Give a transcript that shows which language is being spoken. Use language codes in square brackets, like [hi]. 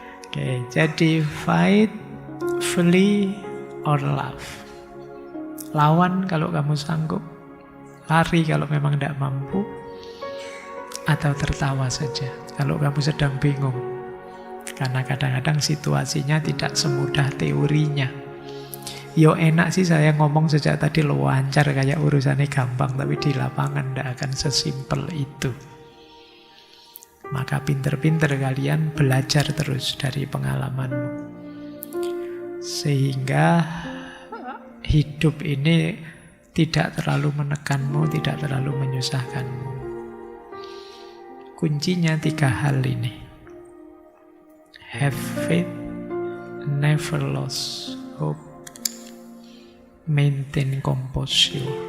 [en] Oke, jadi fight, flee or laugh. [id] Lawan kalau kamu sanggup, lari kalau memang tidak mampu, atau tertawa saja kalau kamu sedang bingung. Karena kadang-kadang situasinya tidak semudah teorinya. Enak sih saya ngomong sejak tadi lancar kayak urusannya gampang, tapi di lapangan tidak akan sesimpel itu. Maka pinter-pinter kalian belajar terus dari pengalamanmu. Sehingga hidup ini tidak terlalu menekanmu, tidak terlalu menyusahkanmu. Kuncinya 3 hal ini. [en] Have faith, never lose hope, maintain composure.